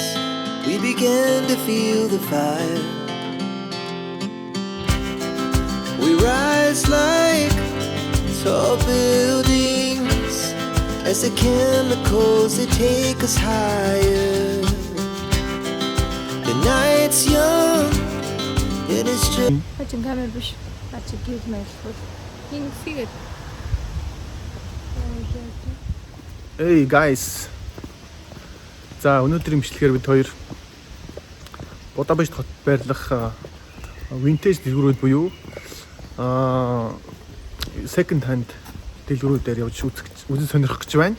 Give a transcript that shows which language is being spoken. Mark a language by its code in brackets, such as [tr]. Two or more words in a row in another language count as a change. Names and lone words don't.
[en] We began to feel the fire. We rise like tall buildings as the chemicals they take us higher. The night's young and it's just. Хажин камер биш. Ачи гид мэлхүү. Инфигэд. Hey guys. [mn] За өнөөдрийн бичлэгээр бид хоёр Будапешт хот байрлах vintage дэлгүүрүүд буюу [en] second hand [mn] дэлгүүрүүдээр явж үзэн сонирхох гэж байна.